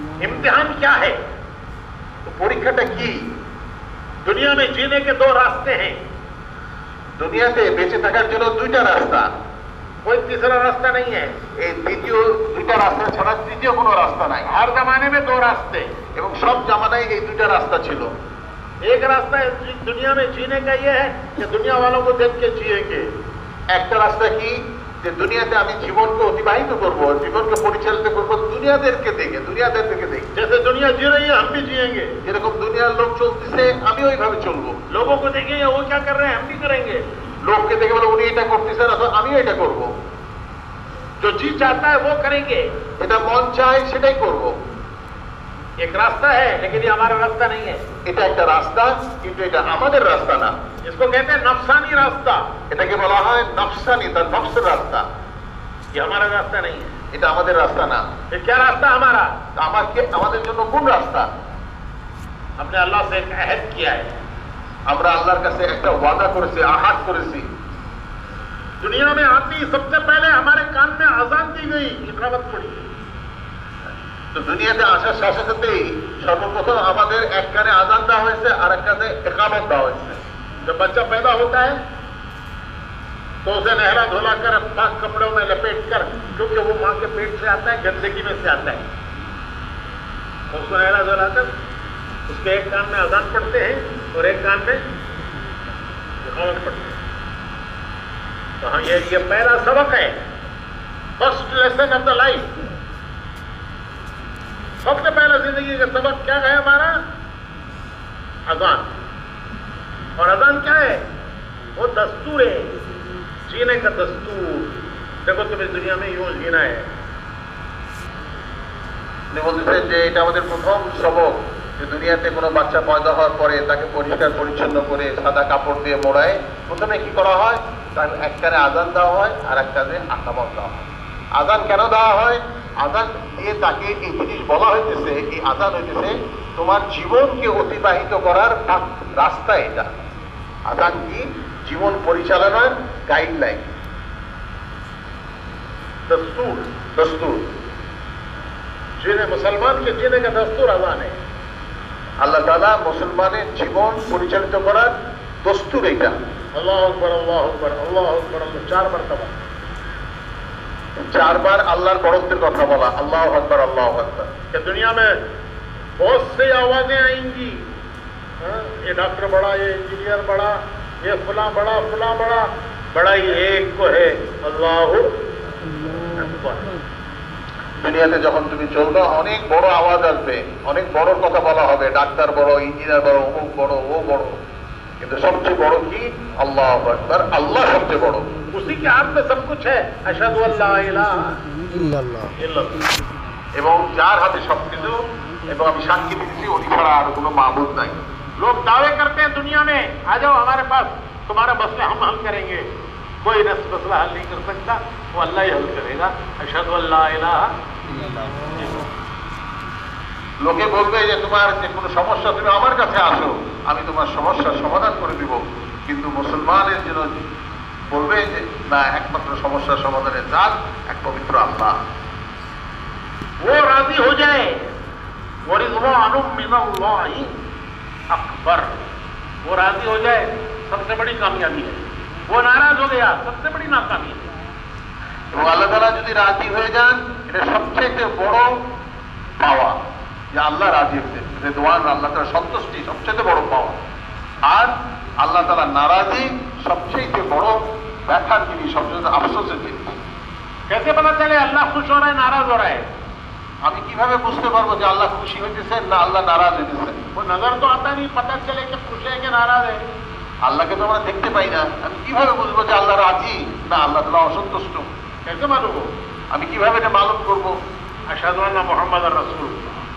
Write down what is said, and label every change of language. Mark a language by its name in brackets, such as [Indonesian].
[Hindi] इम्तिहान क्या है? [Bangla] তো পরীক্ষাটা কি? [Hindi] दुनिया में जीने के दो रास्ते हैं, [Bangla] দুনিয়াতে বেঁচে থাকার জন্য দুইটা রাস্তা, [Hindi] कोई तीसरा रास्ता नहीं है। [Bangla] এই দ্বিতীয় দুইটা রাস্তা ছাড়া তৃতীয় কোনো রাস্তা নাই। [Hindi] हर जमाने में दो रास्ते, [Bangla] এবং সব জামানায় এই দুইটা রাস্তা ছিল। [Hindi] एक रास्ता दुनिया में जीने का ये है कि दुनिया वालों को देख के जिएंगे। [Bangla] একটা রাস্তা কি? যে দুনিয়াতে আমি জীবনকে অতিবাহিত করব, জীবনকে পরিচালিত করব দুনিয়াদেরকে দেখে, দুনিয়াদেরকে দেখে। [Hindi] जैसे दुनिया जी रही है हम भी जिएंगे। [Bangla] যেরকম দুনিয়ার লোক চলতেছে আমি ওইভাবে চলবো। [Hindi] लोगों को देखेंगे वो क्या कर रहे हैं हम भी करेंगे। [Bangla] লোককে দেখে বলে উনি এটা করতেছেন অথবা আমিও এটা করব। [Hindi] जो जी चाहता है वो करेंगे। [Bangla] এটা মন চায় সেটাই করব। [Hindi] एक रास्ता है लेकिन ये हमारा रास्ता नहीं है। [Bangla] এটা একটা রাস্তা, কিন্তু এটা আমাদের রাস্তা না। [Hindi] इसको कहते हैं नफसानी रास्ता। [Bangla] এটাকে বলা হয় নফসানি, তার নফসের রাস্তা। [Hindi] ये हमारा रास्ता नहीं है। [Bangla] এটা আমাদের রাস্তা না। [Hindi] ये क्या रास्ता हमारा? [Bangla] আমাদের জন্য কোন রাস্তা? [Hindi] हमने अल्लाह से एक अहद किया है। [Bangla] আমরা আল্লাহর কাছে একটা ওয়াদা করেছি, আহাদ করেছি। [Hindi] दुनिया में आती सबसे पहले हमारे कान में आजान दी गई, इकामत पड़ी। [Bangla] তো দুনিয়াতে আসার সাথে সাথেই সর্বপ্রথম আমাদের এক কানে আজান দেওয়া হয়েছে আর এক কানে ইকামত দেওয়া হয়েছে। [Hindi] जब बच्चा पैदा होता है तो उसे नहला धोला कर पाक कपड़ों में लपेट कर, क्योंकि वो माँ के पेट से आता है, गंदगी में से आता है, उसको नहला धोला कर उसके एक कान में अजान पढ़ते हैं और एक कान में इकामत पढ़ते हैं। तो हाँ, ये पहला सबक है, [English] First lesson of the life. [Hindi] सबसे पहला जिंदगी का सबक क्या है हमारा? अजान। और अजान क्या है? वो दस्तूर है, जीने का दस्तूर। देखो तुम्हें दुनिया में यूं जीना है। [Bangla] বলতেছেন যে এটা আমাদের প্রথম সবক, যে দুনিয়াতে কোনো বাচ্চা পয়দা হওয়ার পরে তাকে পরিষ্কার পরিচ্ছন্ন করে সাদা কাপড় দিয়ে মোড়ায় প্রথমে কি করা হয়? তার এক কানে আজান দেওয়া হয় আর এক কানে আকামত দেওয়া হয়। আজান কেন দেওয়া হয়? আজান দিয়ে তাকে এই জিনিস বলা হইতেছে, এই আজান হইতেছে তোমার জীবনকে অতিবাহিত করার রাস্তা। এটা আজান কি? জীবন পরিচালনার গাইডলাইন, [Hindi] दस्तूर। [Bangla] দস্তুর। [Hindi] जीने मुसलमान के जीने का दस्तूर अजान है। [Bangla] আল্লাহ তাআলা মুসলমানের জীবন পরিচালিত করার দস্তুর এটা। [Arabic] अल्लाह अकबर अल्लाह अकबर अल्लाह अकबर, 4 मरतबा, [Bangla] 4 বার আল্লাহর বড়ত্বের কথা বলা, [Arabic] আল্লাহু আকবার আল্লাহু আকবার। [Hindi] कि दुनिया में बहुत सी आवाजें आएंगी, ये डॉक्टर बड़ा, ये इंजीनियर बड़ा, ये फला बड़ा, फला बड़ा, बड़ा ही एक को है, [Arabic] अल्लाहु अकबर। [Bangla] দুনিয়াতে যখন তুমি চলবে অনেক বড় আওয়াজ আসবে, অনেক বড় কথা বলা হবে, ডাক্তার বড়, ইঞ্জিনিয়ার বড়, অমুক বড়, ও বড়, কিন্তু সবচেয়ে বড় কি? [Arabic] আল্লাহু আকবার। [Bangla] আল্লাহ সবচেয়ে বড়। [Hindi] उसी के हाथ में सब कुछ है। [Arabic] अशहदु अल्ला इलाहा इल्लल्लाह। [Bangla] এবং যার হাতে সবকিছু, এবং আমি সাক্ষী দিচ্ছি উনি ছাড়া আর কোনো মাবুদ নাই। [Hindi] लोग दावे करते हैं दुनिया में, आ जाओ हमारे पास, तुम्हारा मसला हम हल करेंगे। कोई मसला हल नहीं कर सकता, वो अल्लाह ही हल करेगा। [Arabic] अशहदु अल्ला इलाहा इल्लल्लाह। [Bangla] লোকে বলবে যে তোমার যে কোনো সমস্যা তুমি আমার কাছে আসো, আমি তোমার সমস্যার সমাধান করে দিব, কিন্তু মুসলমানের জন্য বলবে যে না, একমাত্র সমস্যার সমাধানের জাত এক পবিত্র আল্লাহ। [Hindi] वो राजी हो जाए, वो [Arabic] रिज़वानुम मिनल्लाहि अकबर, [Hindi] वो राजी हो जाए, सबसे बड़ी कामयाबी है। वो नाराज हो गया, सबसे बड़ी नाकामी है। [Bangla] এবং আল্লাহ তাআলা যদি রাজি হয়ে যান, এটা সবচেয়ে বড় পাওয়া, যে আল্লাহ রাজি হয়েছেন, রেদওয়ান, আল্লাহ তাআলা সন্তুষ্টি সবচেয়ে বড় পাওয়া। আর আল্লাহ তাআলা নারাজি সবচেয়ে বড় ব্যথার জিনিস, সবচেয়ে আফসোসের জিনিস। [Hindi] कैसे पता चले अल्लाह खुश हो रहा है नाराज हो रहा है? [Bangla] আমি কিভাবে বুঝতে পারবো যে আল্লাহ খুশি হইতেছেন না আল্লাহ নারাজ হইতেছেন? [Hindi] वो नजर तो आता नहीं, पता चले कि खुश है कि नाराज है। [Bangla] আল্লাহকে তো আমরা দেখতে পাই না, আমি কিভাবে বুঝবো যে আল্লাহ রাজি না আল্লাহ তাআলা অসন্তুষ্ট? [Hindi] कैसे मालूम हो? [Bangla] আমি কিভাবে এটা মালুম করবো? [Arabic] अशहदु अन्ना मुहम्मद रसूलुल्लाह।